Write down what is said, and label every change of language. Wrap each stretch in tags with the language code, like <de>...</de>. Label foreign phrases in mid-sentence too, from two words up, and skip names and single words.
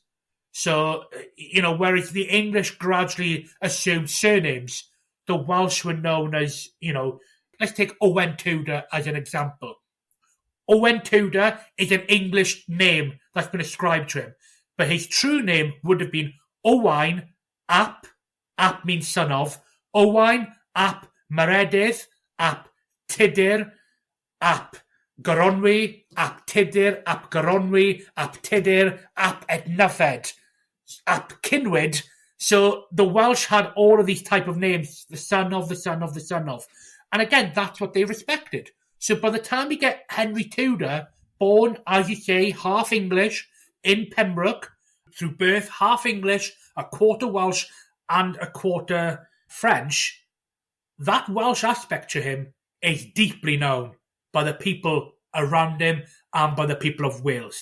<en>So, you know, whereas the English gradually assumed surnames, the Welsh were known as, you know, let's take Owen Tudor as an example. Owen Tudor is an English name that's been ascribed to him, but his true name would have been Owain ap means son of, Owain ap Meredydd ap Tudur ap Goronwy ap Tudur ap Goronwy ap Tudur ap Ednyfed ap Cynwyd. So the Welsh had all of these type of names, the son of, the son of, the son of. And again, that's what they respected. So by the time we get Henry Tudor, born, as you say, half English in Pembroke, through birth, half English, a quarter Welsh and a quarter French, that Welsh aspect to him is deeply known by the people around him and by the people of Wales.</en>